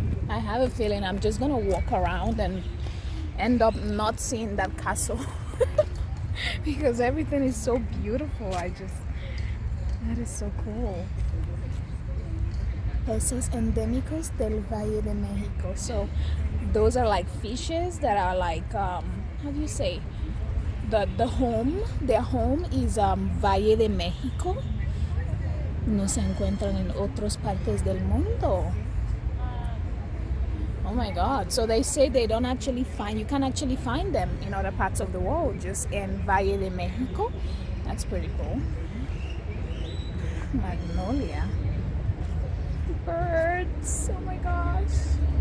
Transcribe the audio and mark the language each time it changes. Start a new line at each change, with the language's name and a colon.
English: I have a feeling I'm just gonna walk around and end up not seeing that castle because everything is so beautiful. That is so cool.
Spanish: Peces endémicos del Valle de México.
English: So those are like fishes that are like how do you say? Their home is Valle de México.
Spanish: No se encuentran en otras partes del mundo.
English: Oh my God. So they say you can actually find them in other parts of the world, just in Valle de México. That's pretty cool. Magnolia. Birds. Oh my gosh.